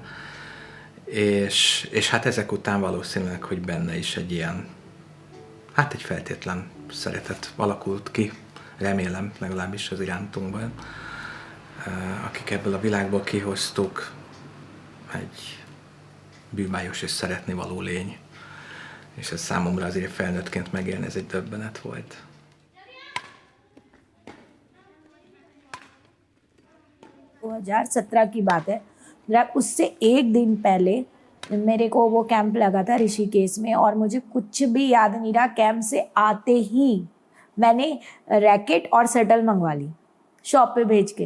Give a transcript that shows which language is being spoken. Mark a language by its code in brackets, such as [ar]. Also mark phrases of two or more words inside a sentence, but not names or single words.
[hu] És hát ezek után valószínűleg, hogy benne is egy ilyen, hát egy feltétlen szeretet alakult ki, remélem legalábbis az irántunkban, akik ebből a világból kihoztuk, egy bűvályos és szeretnivaló lény. És ez számomra azért felnőttként megélni, ez egy döbbenet volt. [hi] वो 2017 की बात है, उससे एक दिन पहले मेरे को वो कैंप लगा था ऋषिकेश में और मुझे कुछ भी याद नहीं रहा। कैंप से आते ही मैंने रैकेट और शटल मंगवा ली शॉप पे भेज के।